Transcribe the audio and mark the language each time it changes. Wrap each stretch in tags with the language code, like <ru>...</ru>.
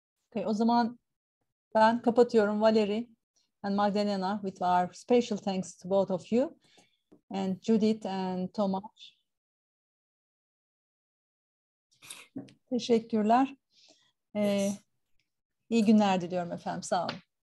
<tr>Okay, o zaman ben kapatıyorum.</tr> <en>Valerie and Magdalena, with our special thanks to both of you, and Judith and Tomasz.</en> <tr>Teşekkürler. İyi günler diliyorum efendim. Sağ olun.</tr>